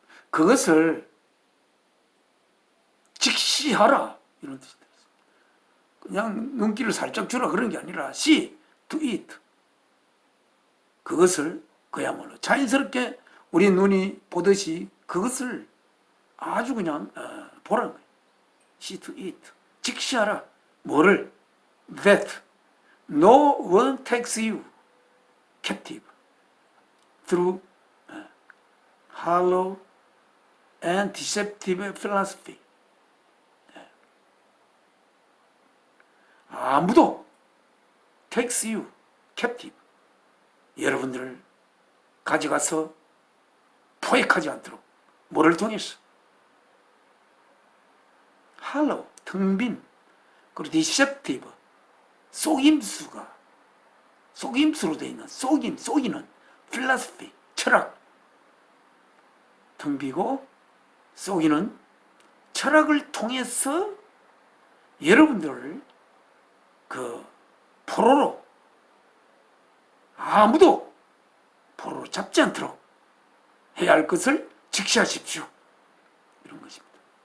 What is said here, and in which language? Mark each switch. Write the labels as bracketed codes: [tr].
[ko] 그것을 직시하라. 이런 뜻이 되었습니다. 그냥 눈길을 살짝 주라 그런 게 아니라 [en] see to it. [ko] 그것을 그야말로 자연스럽게 우리 눈이 보듯이 그것을 아주 그냥 보라는 거예요. [en] See to it. [ko] 직시하라. 뭐를? [en] That no one takes you captive through hollow and deceptive philosophy. [ko] 아무도 [en] takes you captive, [ko] 여러분들을 가져가서 포획하지 않도록 뭐를 통해서? hollow, 텅빈, 그리고 deceptive, 속임수로 되어 있는 속이는 philosophy, 철학, 텅비고 속이는 철학을 통해서 여러분들을 그 포로로, 아무도 포로로 잡지 않도록 해야 할 것을 직시하십시오. 이런 것입니다.